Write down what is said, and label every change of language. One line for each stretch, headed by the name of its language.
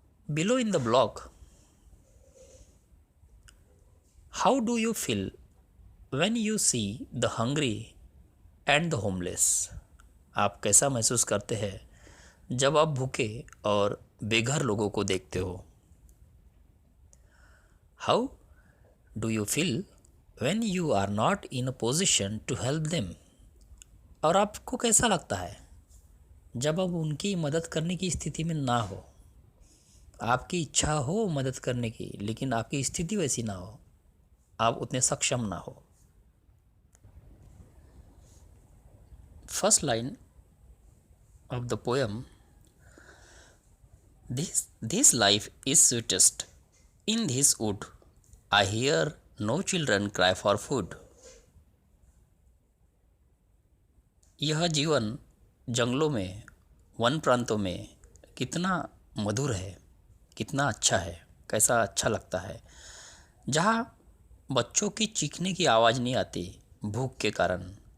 English: Below in the block, how do you feel when you see the hungry and the homeless?
Hindi: आप कैसा महसूस करते हैं जब आप भूखे और बेघर लोगों को देखते हो?
English: How do you feel when you are not in a position to help them?
Hindi: और आपको कैसा लगता है जब आप उनकी मदद करने की स्थिति में ना हो? आपकी इच्छा हो मदद करने की, लेकिन आपकी स्थिति वैसी ना हो, आप उतने सक्षम ना हो।
English: First line of the poem, this life is sweetest in this wood, I hear no children cry for food.
Hindi: यह जीवन जंगलों में, वन प्रांतों में कितना मधुर है, कितना अच्छा है, कैसा अच्छा लगता है, जहाँ बच्चों की चीखने की आवाज़ नहीं आती भूख के कारण।